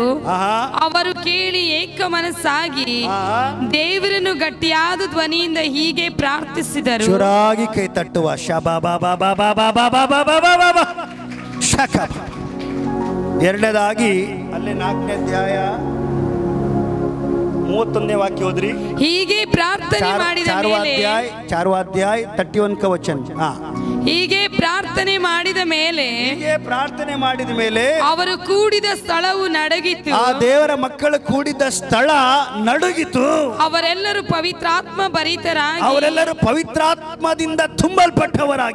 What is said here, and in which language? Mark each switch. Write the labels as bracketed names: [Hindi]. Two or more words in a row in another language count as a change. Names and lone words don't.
[Kannada] ಅವರು ಕೇಳಿ ಏಕ ಮನಸ್ಸಾಗಿ ದೇವರನ್ನು ಗಟ್ಟಿಯಾದ ಧ್ವನಿಯಿಂದ ಹೀಗೆ ಪ್ರಾರ್ಥಿಸಿದರು. ಜೋರಾಗಿ ಕೈ ತಟ್ಟುವ ಎರಡನೇದಾಗಿ ಅಲ್ಲೇ 4ನೇ ಅಧ್ಯಾಯ 31ನೇ ವಾಕ್ಯ ಓದ್ರಿ. ಹೀಗೆ ಪ್ರಾರ್ಥನೆ ಮಾಡಿದ ಮೇಲೆ [Hindi] 4वा अध्याय 31 का वचन. [Kannada] ಹೀಗೆ ಪ್ರಾರ್ಥನೆ ಮಾಡಿದ ಮೇಲೆ ಅವರು ಕೂಡಿದ ಸ್ಥಳವು ನಡುಗಿತು. ಆ ದೇವರ ಮಕ್ಕಳು ಕೂಡಿದ ಸ್ಥಳ ನಡುಗಿತು. ಅವರೆಲ್ಲರೂ ಪವಿತ್ರಾತ್ಮ ಭರಿತರಾಗಿ ಅವರೆಲ್ಲರೂ ಪವಿತ್ರಾತ್ಮದಿಂದ ತುಂಬಲ್ಪಟ್ಟವರಾಗಿ